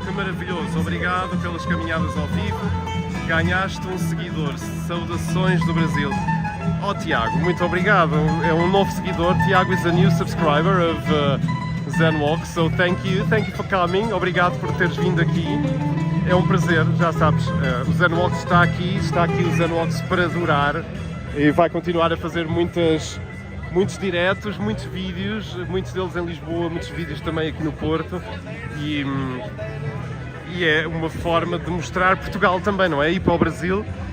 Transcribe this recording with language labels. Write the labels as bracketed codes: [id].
[pt] Que maravilhoso, obrigado pelas caminhadas ao vivo. Ganhaste um seguidor. Saudações do Brasil. Oh Tiago, muito obrigado. É um novo seguidor. [en] Tiago is a new subscriber of Zenwalk, so thank you for coming. [pt] Obrigado por teres vindo aqui. É um prazer, já sabes, o Zenwalk está aqui o Zenwalk para durar e vai continuar a fazer muitos diretos, muitos vídeos, muitos deles em Lisboa, muitos vídeos também aqui no Porto, e é uma forma de mostrar Portugal também, não é? Ir para o Brasil.